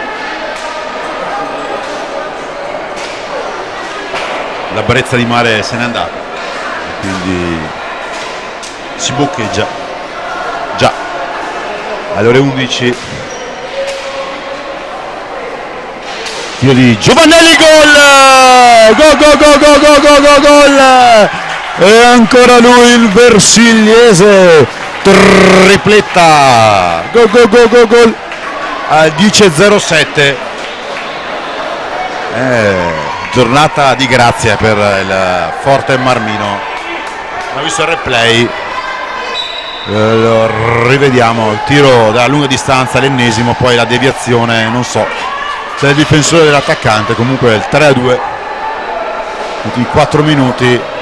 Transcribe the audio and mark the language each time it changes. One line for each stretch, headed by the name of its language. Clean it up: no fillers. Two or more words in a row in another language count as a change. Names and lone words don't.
Italian: La brezza di mare se n'è andata, quindi si boccheggia. Già alle ore 11 tiro di Giovannelli, gol! Gol, gol, gol, gol, gol, gol, gol, gol! E ancora lui il versigliese, tripletta, gol, gol, gol, gol, gol, al 10:07. Giornata di grazia per il Forte Marmino. Ho visto il replay, lo rivediamo, il tiro da lunga distanza, l'ennesimo, poi la deviazione, non so se è il difensore dell'attaccante, comunque il 3-2, ultimi 4 minuti.